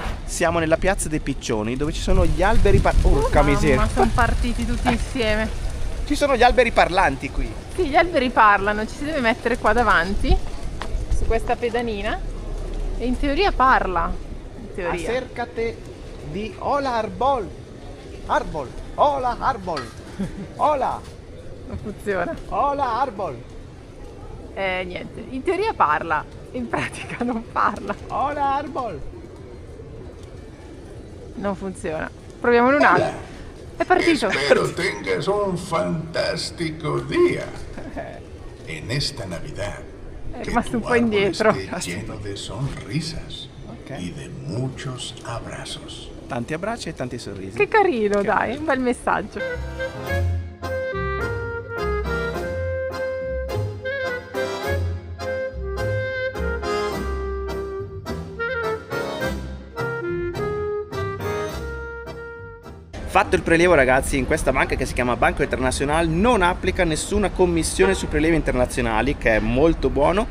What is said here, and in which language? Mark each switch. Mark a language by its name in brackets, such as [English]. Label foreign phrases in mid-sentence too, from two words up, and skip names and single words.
[Italian] Siamo nella piazza dei Piccioni, dove ci sono gli alberi porca miseria. Ma sono partiti tutti insieme. Ci sono gli alberi parlanti qui. Sì, gli alberi parlano, ci si deve mettere qua davanti, su questa pedanina, e in teoria parla. In teoria. [Spanish] Acércate di hola arbol. Arbol. Hola arbol. Hola. [Italian] Non funziona. [Spanish] Hola arbol. [Italian] Niente, in teoria parla, in pratica non parla. [Spanish] Hola arbol. [Italian] Non funziona. Proviamolo un altro. È partito. [Spanish] Espero tengas un fantástico día en esta Navidad. [Italian] È rimasto un po' indietro. [Spanish] Lleno de sonrisas y de muchos abrazos. [Italian] Tanti abbracci e tanti sorrisi. Che carino, dai, un bel messaggio. Fatto il prelievo, ragazzi, in questa banca che si chiama Banco Internacional non applica nessuna commissione sui prelievi internazionali, che è molto buono.